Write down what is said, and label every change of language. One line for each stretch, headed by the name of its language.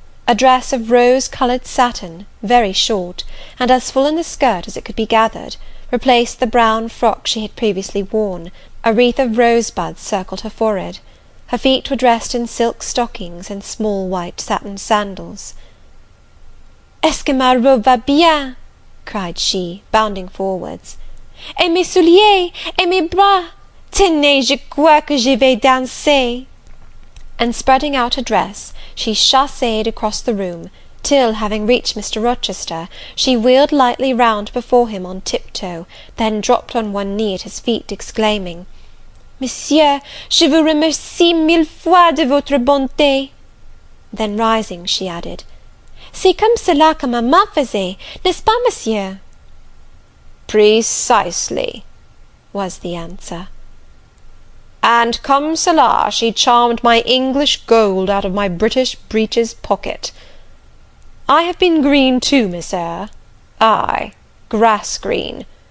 English: A dress of rose-coloured satin, very short, and as full in the skirt as it could be gathered, replaced the brown frock she had previously worn. A wreath of rosebuds circled her forehead. Her feet were dressed in silk stockings and small white satin sandals.
French: "Est-ce que ma robe va bien?"
English: cried she, bounding forwards.
French: "Et mes souliers, et mes bras! Tenez, je crois que je vais danser!"
English: And spreading out her dress, she chassed across the room, till, having reached Mr. Rochester, she wheeled lightly round before him on tiptoe, then dropped on one knee at his feet, exclaiming,
French: "Monsieur, je vous remercie 1000 fois de votre bonté."
English: Then rising, she added,
French: "C'est comme cela que maman faisait, n'est-ce pas, monsieur?"
English: "Precisely," was the answer. "And
French: comme cela
English: she charmed my English gold out of my British breeches pocket. I have been green too, Miss Eyre. Ay, grass green.